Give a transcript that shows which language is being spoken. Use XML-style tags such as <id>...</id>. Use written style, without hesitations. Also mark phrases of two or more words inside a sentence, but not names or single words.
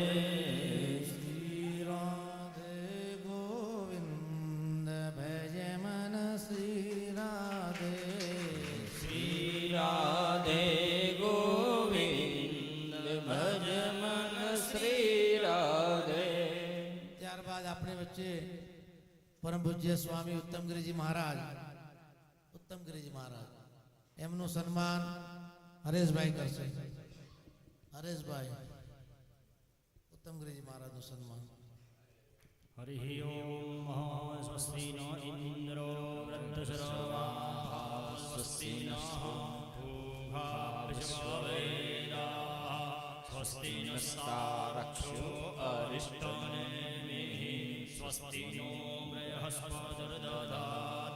<hi>श्री राधे गोविंद भज मन श्री राधे, श्री राधे गोविंद भज मन श्री राधे।</hi> <gu>ત્યારબાદ આપણે વચ્ચે પરમ પૂજ્ય સ્વામી ઉત્તમગીરીજી મહારાજ, ઉત્તમગીરીજી મહારાજ એમનું સન્માન હરેશભાઈ કરશે। હરેશભાઈ ઉત્તમગીરીજી મહારાજનું સન્માન।</gu> <sa>हरि ओम स्वस्ति न इंद्रो वृद्धश्रवा स्वस्ति नः पूषा विश्ववेदाः स्वस्ति नस्तारक्षो अरिष्टनेमिः स्वस्ति नो बृहस्पतिर्दधातु।</sa>